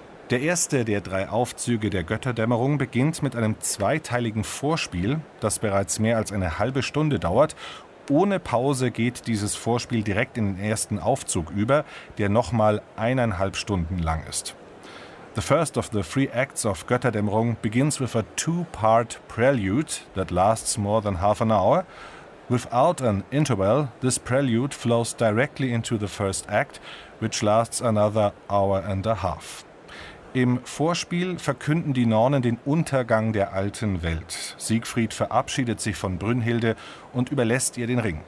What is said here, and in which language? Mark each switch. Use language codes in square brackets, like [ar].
[de] Der erste der drei Aufzüge der Götterdämmerung beginnt mit einem zweiteiligen Vorspiel, das bereits mehr als eine halbe Stunde dauert. Ohne Pause geht dieses Vorspiel direkt in den ersten Aufzug über, der nochmal 1,5 Stunden lang ist. [en] The first of the three acts of Götterdämmerung begins with a two-part prelude that lasts more than half an hour. Without an interval, this prelude flows directly into the first act, which lasts another hour and a half. [de] Im Vorspiel verkünden die Nornen den Untergang der alten Welt. Siegfried verabschiedet sich von Brünnhilde und überlässt ihr den Ring.